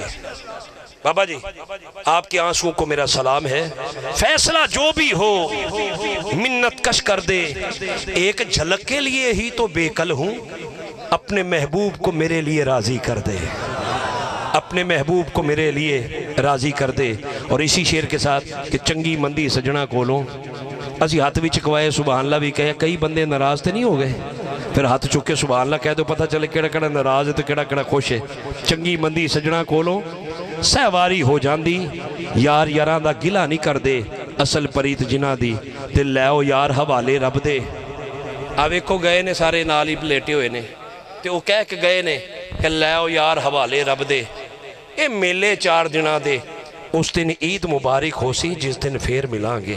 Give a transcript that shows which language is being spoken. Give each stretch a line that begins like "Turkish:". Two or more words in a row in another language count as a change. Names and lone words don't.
Urdu: بابا جی آپ کے آنسوں کو میرا سلام ہے، فیصلہ جو بھی ہو منت کش کر دے، ایک جھلک کے لیے ہی تو بے کل ہوں، اپنے محبوب کو میرے لیے راضی کر دے، اپنے محبوب کو میرے لیے راضی کر دے۔ اور اسی شعر کے ساتھ کہ
Punjabi: چنگی مندی سجنہ کولوں، اسی ہاتھ بھی چکوائے سبحان اللہ بھی کہے، کئی بندے ناراض تے نہیں ہو گئے، پھر ہاتھ چکے سبحان اللہ کہہ دو پتہ چلے کیڑا کیڑا ناراض ہے تو کیڑا کیڑا خوش ہے۔ چنگی مندی سجنہ کولوں سہواری ہو جاندی، یار یاراں دا گلہ نہیں کر دے، اصل پریت جنہ دی دل لیو یار حوالے رب دے۔ اب ایک کو گئے نے سارے نال ہی لیٹے ہوئے نے تے وہ کہہ کے گئے نے کہ لیو یار حوالے رب دے، اے میلے 4 دنہ دے، اس دن عید مبارک ہو سی جس دن پھر ملائیں گے۔